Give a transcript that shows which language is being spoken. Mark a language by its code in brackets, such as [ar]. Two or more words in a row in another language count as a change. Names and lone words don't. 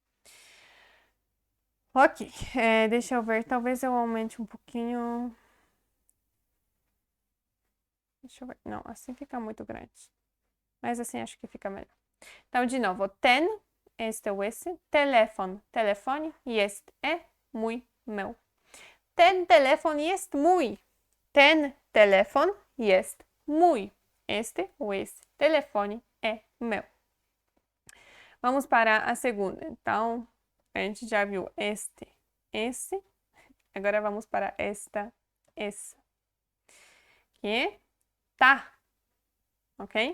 [pt] Ok. Deixa eu ver. Talvez eu aumente um pouquinho. Deixa eu ver. Não, assim fica muito grande. Mas assim acho que fica melhor. Então, de novo. Ten, este ou esse. Telefon, telefone. Jest, é. [pl] Mój, meu. Ten telefon jest mój. Ten telefon jest mój. [pt] Este ou esse telefone é meu. Vamos para a segunda. Então, a gente já viu este, esse. Agora vamos para esta, essa. Que é tá. Ok?